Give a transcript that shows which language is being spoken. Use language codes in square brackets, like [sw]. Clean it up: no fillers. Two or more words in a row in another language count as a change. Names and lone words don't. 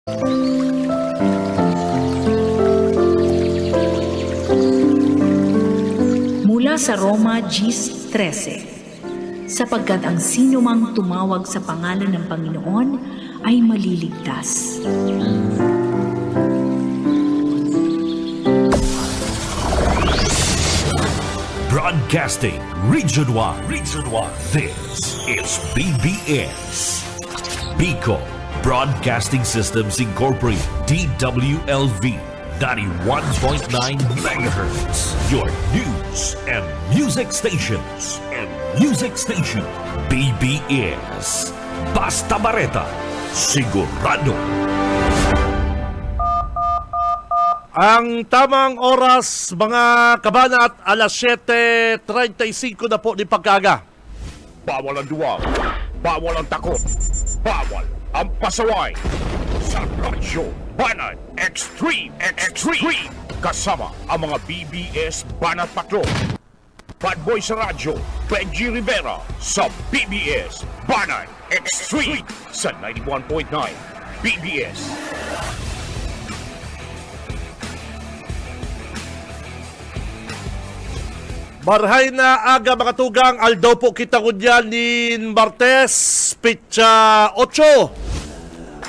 [tl] Mula sa Roma 10:13, sapagkat ang sinumang tumawag sa pangalan ng Panginoon ay maliligtas. [en] Broadcasting Region 1. This is BBS. Bicol Broadcasting Systems Incorporated, DWLV, 91.9 MHz. Your news and music stations. [bik] BBS. Basta Bareta, sigurado. Ang tamang oras, mga kabanat, alas 7:35 na po ni pagkaga. [tl] Bawal ang duwag, bawal ang takot, bawal ang pasaway. Sa Radyo Banat Extreme. Kasama ang mga BBS Banat Patrol. Bad Boy sa radyo, Benji Rivera sa BBS Banat Extreme sa 91.9 BBS. [bik] Marhay na aga mga tugang, aldaw po kita ko dyan ni Martes, pitsa 8.